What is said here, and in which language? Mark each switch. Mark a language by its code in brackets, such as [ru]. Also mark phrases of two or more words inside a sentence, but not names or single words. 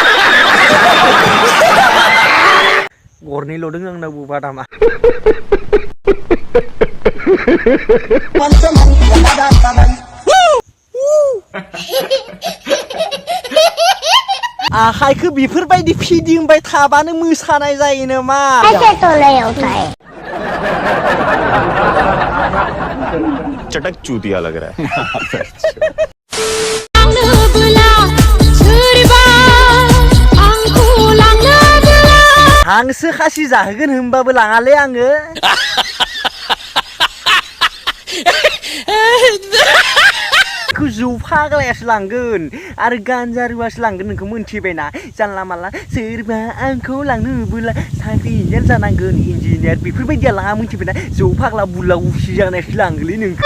[brx] गरनैल' दों आंनावबो बादामा आखाइखौ बेफोरबायदि फिदिंबाय थाबानो मोसानाय जायो नामा [hi] चटक चूतिया लग रहा है [brx] हांसो खासि जाहोगोन होनबाबो लाङालै आङो जौ फाग्लायासो लांगोन आरो गानजारुवासो लांगोन नोंखौ मोनथिबायना जानला मानला सोरबा आंखौ लांनोबोला साख्रि इन्जिनियार जानांगोन इन्जिनियार बेफोरबायदिया लाङा मोनथिबायना जौ फाग्ला बुला उसि जानायसो लांगोनलै नोंखौ